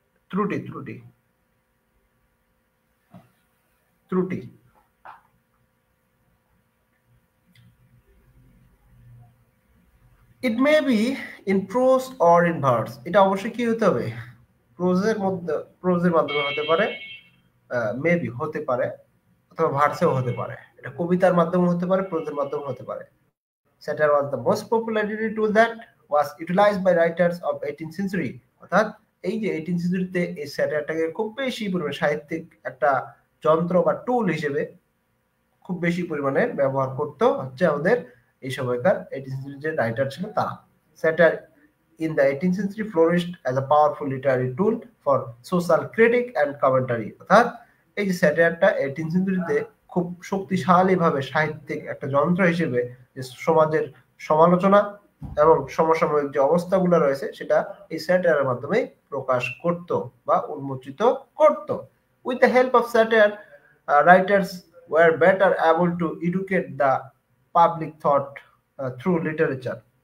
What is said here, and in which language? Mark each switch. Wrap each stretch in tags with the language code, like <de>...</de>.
<bn>ত্রুটি ত্রুটি ত্রুটি</bn> <en>It may be in prose or in verse.</en> <bn>এটা অবশ্যই কি হতে হবে? প্রোজের মাধ্যমে হতে পারে, মেবি হতে পারে, অথবা ভার্সেও হতে পারে। এটা কবিতার মাধ্যমে হতে পারে, প্রোজের মাধ্যমে হতে পারে।</bn> <en>Satire was the most popular literary tool that was utilized by writers of 18th century।</en> <bn>অর্থাৎ এই যে 18th centuryতে এই স্যাটায়ারটাকে খুব বেশি পরিমাণে সাহিত্যিক একটা যন্ত্র বা টুল হিসেবে খুব বেশি পরিমাণে ব্যবহার করতো হচ্ছে আমাদের এই সময়কার 18th century যে রাইটার ছিল তারা।</bn> <en>Satire in the 18th century flourished as a powerful literary tool for social critic and commentary।</en> <bn>অর্থাৎ এই যে স্যাটায়ারটা 18th centuryতে খুব শক্তিশালী ভাবে সাহিত্যিক একটা যন্ত্র হিসেবে যে সমাজের সমালোচনা এবং সমসাময়িক যে অবস্থাগুলো রয়েছে, সেটা এই স্যাটায়ারের মাধ্যমে প্রকাশ করত বা উন্মোচিত করত।</bn> <en>With the help of satire, writers were better able to educate the public thought through literature।</en>